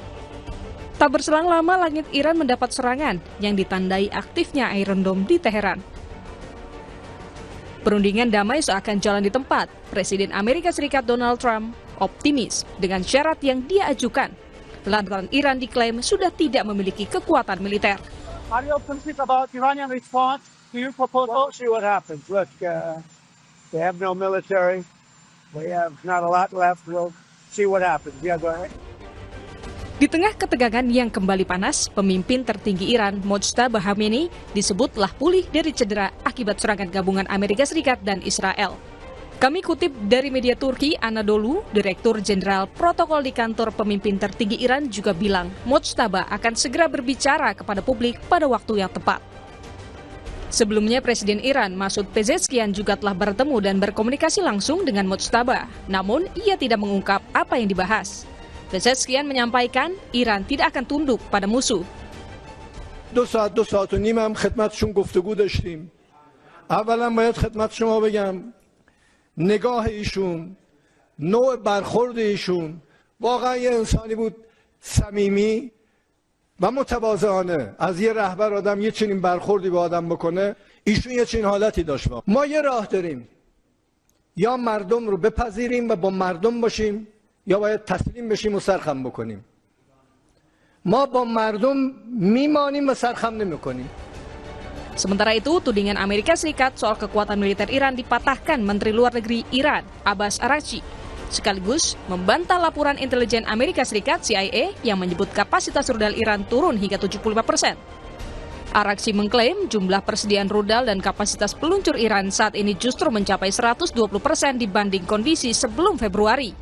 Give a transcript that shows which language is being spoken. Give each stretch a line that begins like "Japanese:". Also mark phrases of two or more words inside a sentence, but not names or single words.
Indonesian: Tak berselang lama langit Iran mendapat serangan yang ditandai aktifnya Iron Dome di Teheran. Perundingan damai seakan jalan di tempat. Presiden Amerika Serikat Donald Trump optimis dengan syarat yang dia ajukan. Lantaran Iran diklaim sudah tidak memiliki kekuatan militer.
English: Are you optimistic about Iranian response to your proposal? We'll see what happens. Look, they have no military. We have not a lot left. We'll see what happens. Yeah, go ahead.
Indonesian: Di tengah ketegangan yang kembali panas, pemimpin tertinggi Iran, Mojtaba Khamenei, disebut telah pulih dari cedera akibat serangan gabungan Amerika Serikat dan Israel. Kami kutip dari media Turki Anadolu, Direktur Jenderal Protokol di kantor pemimpin tertinggi Iran juga bilang Mojtaba akan segera berbicara kepada publik pada waktu yang tepat. Sebelumnya Presiden Iran Masoud Pezeshkian juga telah bertemu dan berkomunikasi langsung dengan Mojtaba, namun ia tidak mengungkap apa yang dibahas. Pezeshkian menyampaikan Iran tidak akan tunduk pada musuh.
Persian: 2 saat و نیم هم خدمتشون گفتگو داشتیم. اولا باید خدمت شما بگم نگاه ایشون، نوع برخورد ایشون واقعا یه انسانی بود صمیمی و متواضعانه از یه رهبر آدم یه چنین برخوردی به آدم بکنه، ایشون یه چنین حالتی داشت. ما یه راه داریم، یا مردم رو بپذیریم و با مردم باشیم، یا باید تسلیم بشیم و سرخم بکنیم. ما با مردم میمانیم و سرخم نمیکنیم.
Indonesian: Sementara itu, tudingan Amerika Serikat soal kekuatan militer Iran dipatahkan Menteri Luar Negeri Iran, Abbas Araghchi, sekaligus membantah laporan intelijen Amerika Serikat CIA yang menyebut kapasitas rudal Iran turun hingga 75%. Araghchi mengklaim jumlah persediaan rudal dan kapasitas peluncur Iran saat ini justru mencapai 120% dibanding kondisi sebelum Februari.